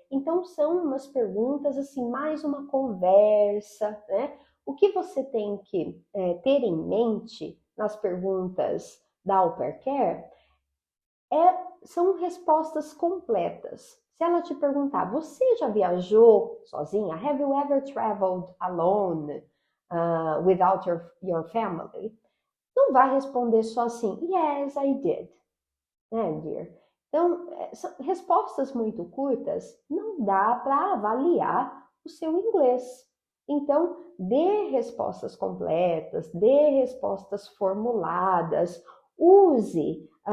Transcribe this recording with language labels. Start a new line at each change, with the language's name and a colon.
Portuguese: Então, são umas perguntas, assim, mais uma conversa, né? O que você tem que ter em mente nas perguntas da Au Pair Care são respostas completas. Se ela te perguntar, você já viajou sozinha?
English: Have you ever traveled alone without your family?
Portuguese: Não vai responder só assim,
English: yes, I did,
Portuguese: né, dear? Então, são respostas muito curtas não dá para avaliar o seu inglês. Então, dê respostas completas, dê respostas formuladas, use.